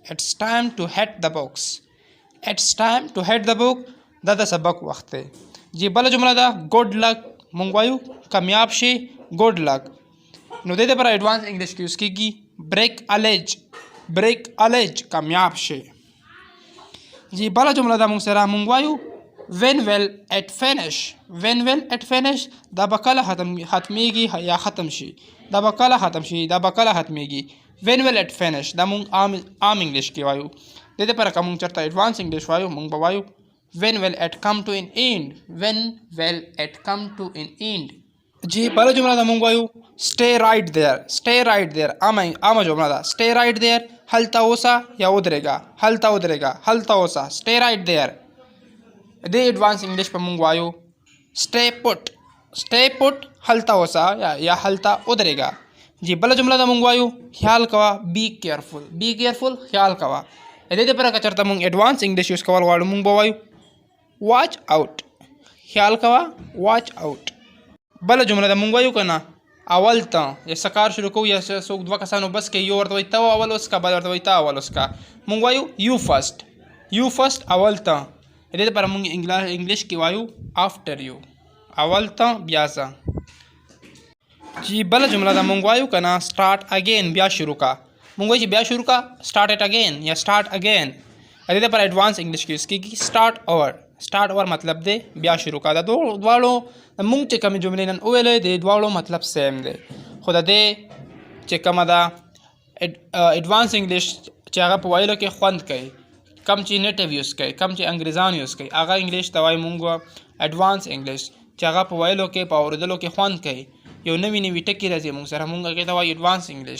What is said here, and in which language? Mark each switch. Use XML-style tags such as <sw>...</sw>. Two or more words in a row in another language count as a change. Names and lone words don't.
<ps>دا د سبق وخت دی جی بله جمله ده</ps> <en>good luck</en> <ps>مونږ وایو کامیاب شي</ps> <en>good luck</en> <ps>نو د دې لپاره</ps> <en>advanced English</en> <ps>کې یوز کېږي</ps> <en>break a leg</en> <ps>کامیاب شي جی بله جمله ده مونږ سره مونږ وایو</ps> <en>when will it finish</en> <ps>دا به کله ختمیږي یا ختم شي دا به کله ختمیږي</ps> <en>when will it finish</en> <ps>دا مونږ عام انګلیش کې وایو د دې لپاره که مونږ چېرته</ps> <en>advanced English</en> <ps>وایو مونږ به وایو</ps> <en>when will it come to an end</en> <ps>جی بله جمله ده مونږ وایو</ps> <en>stay right there</en> <ps>عامه جمله ده</ps> <en>stay right there</en> <ps>هلته اوسه یا ودرېږه هلته اوسه</ps> <en>stay right there</en> <ps>د</ps> <en>advanced English</en> <ps>په مونږ وایو</ps> <en>stay put</en> <ps>هلته اوسه یا هلته ودرېږه جی بله جمله ده مونږ وایو خیال کوه</ps> <en>be careful</en> <ps>خیال کوه د دې لپاره که چېرته مونږ</ps> <en>advanced English use</en> <ps>کول غواړو مونږ به وایو</ps> <en>watch out</en> <ps>خیال کوه بله جمله ده مونږ وایو که نه اول ته یا څه کار شروع کوو یا څوک دوه کسانو بس کې یو ورته وایي ته اول وسکه بل ورته وایي ته اول وسکه مونږ وایو</ps> <en>you first</en> <ps>اول ته د دې لپاره مونږ انګلیش کې وایو</ps> <en>after you</en> <ps>اول ته بیا زه جی بله جمله ده مونږ وایو که نه</ps> <en>start again</en> <ps>بیا شروع کا مونږ وایو چې بیا شروع کا</ps> <en>start it again</en> <ps>یا</ps> <en>start again</en> <ps>د دې لپاره</ps> <en>advanced English</en> <ps>کې یوز کېږي</ps> <en>start over</en> <ps>مطلب دی بیا شروع کا د دواړو مونږ چې کومې جملې نن وویلې د دواړو مطلب سیم دی خو د دې چې کومه ده</ps> <en>advanced English</en> <ps>چې هغه په ویلو کې خوند کوي کم چې</ps> <en>native use</en> <ps>کوي کم چې انګریزان یوز کوي هغه انګلیش ته وایي مونږ</ps> <en>advanced English</en> <ps>چې هغه په ویلو کې په اورېدلو کې خوند کوي یو نوي ټکي راځي موږ سره، موږ هغې ته وایو</ps> <en>advanced English.</en>